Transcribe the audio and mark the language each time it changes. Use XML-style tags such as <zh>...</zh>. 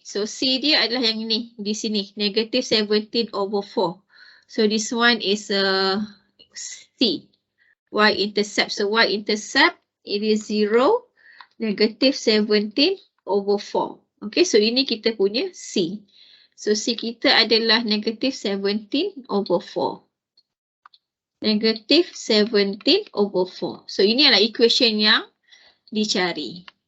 <ms>So c dia adalah yang ini di sini, negative 17/4.</ms> <en>So this one is c, y-intercept. So y-intercept it is 0, negative 17/4.</en> <ms>Okay, so ini kita punya c. So c kita adalah negative 17/4. Negative 17/4. So ini adalah equation yang dicari.</ms>